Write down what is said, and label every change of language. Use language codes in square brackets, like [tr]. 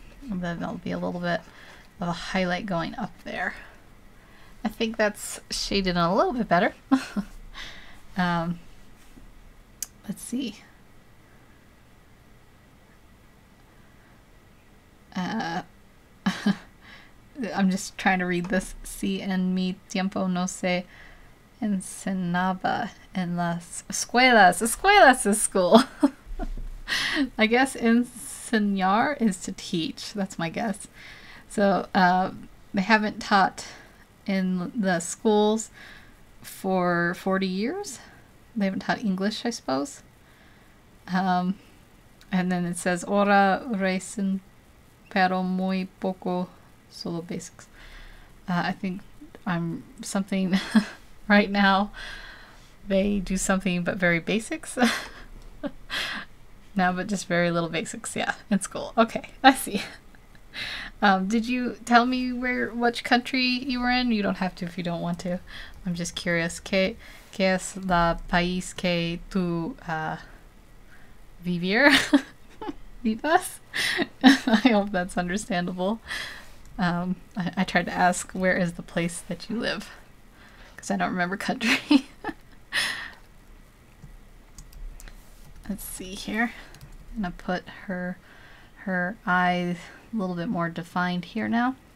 [en] And then there'll be a little bit of a highlight going up there. I think that's shaded in a little bit better. Let's see. I'm just trying to read this. [es] Si en mi tiempo no se enseñaba en las escuelas. [en] Escuelas is school. I guess enseñar is to teach. That's my guess. So they haven't taught in the schools for 40 years. They haven't taught English, I suppose. And then it says, [es] Ahora recién pero muy poco, solo basics. [en] I think I'm something right now. They do something but very basics. Now, but just very little basics. Yeah, in school. Okay, I see. Did you tell me which country you were in? You don't have to if you don't want to. I'm just curious. [es] ¿Qué es la país que tú vivir? Vivas? [en] I hope that's understandable. I tried to ask, where is the place that you live? Because I don't remember country. Let's see here. I'm going to put her eyes a little bit more defined here now.